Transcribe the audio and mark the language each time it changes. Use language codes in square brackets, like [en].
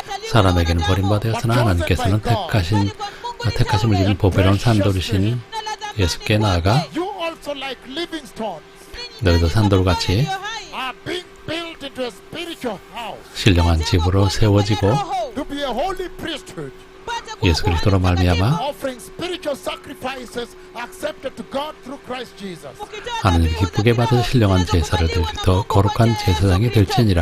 [ko] 사람에게는 버림받았으나 하나님께서는 택하심을 입은 보배로운 산돌이신 예수께 나아가 [en] you also like living stones [ko] 너희도 산돌같이 [en] are being built into a spiritual house [ko] 신령한 집으로 세워지고 [en] to be a holy priesthood, [ko] 예수 그리스도로 말미암아 [en] offering spiritual sacrifices accepted to God through Christ Jesus. [ko] 하나님 기쁘게 받은 신령한 제사를 드릴 더 거룩한 제사장이 될지니라.